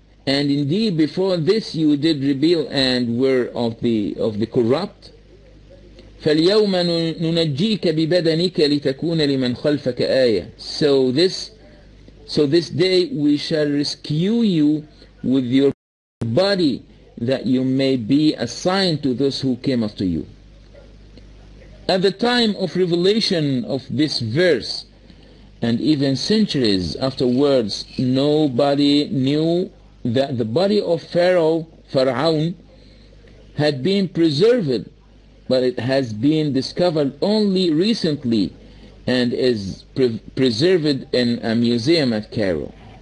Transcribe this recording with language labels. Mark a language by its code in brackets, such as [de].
[en] And indeed before this you did rebel and were of the corrupt. [ar] فاليوم ننجيك ببدنك لتكون لمن خلفك آية. [en] So this day we shall rescue you with your body, that you may be a sign to those who came after you. At the time of revelation of this verse, and even centuries afterwards, nobody knew that the body of Pharaoh had been preserved, but it has been discovered only recently and is preserved in a museum at Cairo.